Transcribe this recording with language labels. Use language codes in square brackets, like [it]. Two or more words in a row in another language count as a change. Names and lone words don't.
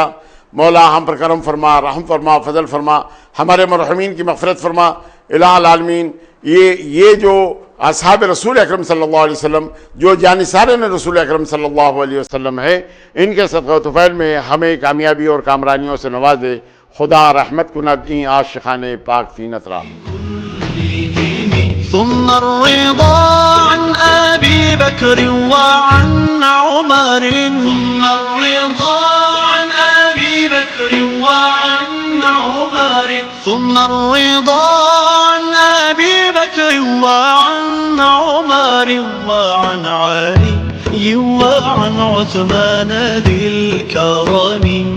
[ur] مولا ہم پر کرم فرما، رحم فرما، فضل فرما، ہمارے مرحومین کی مغفرت فرما. [ar] الہ العالمین [ur] یہ جو اصحاب رسول اکرم [ar] صلی اللہ علیہ وسلم [ur] جو جانثارین رسول اکرم [ar] صلی اللہ علیہ وسلم [ur] ہے، ان کے صدقہ و طفیل میں ہمیں کامیابی اور کامرانیوں سے نواز دے. [fa] خدا رحمت کند این عاشقان پاک فینت را. [ar] ثم الرضا عن أبي بكر وعن عمر، ثم الرضا عن أبي بكر وعن عمر، ثم الرضا عن أبي بكر وعن عمر وعن علي وعن عثمان ذي الكرم.